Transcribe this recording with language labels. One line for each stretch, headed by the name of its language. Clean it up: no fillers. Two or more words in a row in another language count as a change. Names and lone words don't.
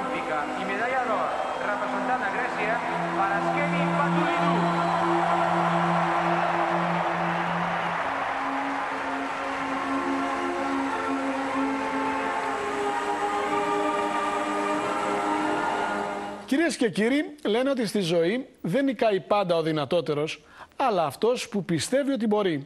Catalan: olímpica y medalla d'or representant a Grècia, Paraskevi Patoulidou.
Greek: Κυρίες και κύριοι, λένε ότι στη ζωή δεν νικάει πάντα ο δυνατότερος, αλλά αυτός που πιστεύει ότι μπορεί.